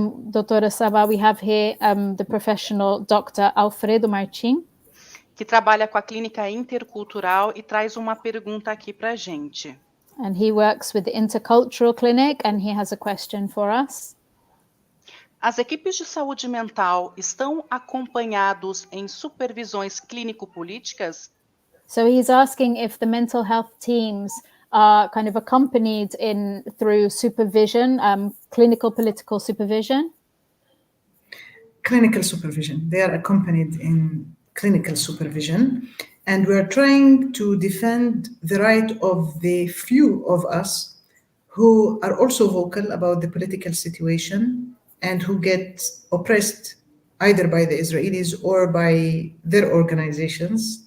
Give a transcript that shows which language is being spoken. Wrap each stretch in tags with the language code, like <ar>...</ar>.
<en>Doutora Samah, we have here the professional Dr. Alfredo Martim,</en> <pt>que trabalha com a clínica intercultural e traz uma pergunta aqui para a gente.</pt> <en>And he works with the Intercultural Clinic, and he has a question for us.</en> <pt>As equipes de saúde mental estão acompanhados em supervisões clínico-políticas?</pt> <en>So he's asking if the mental health teams are kind of accompanied through supervision, clinical political supervision. Clinical supervision. They are accompanied in clinical supervision, and we're trying to defend the right of the few of us who are also vocal about the political situation and who get oppressed either by the Israelis or by their organizations.</en>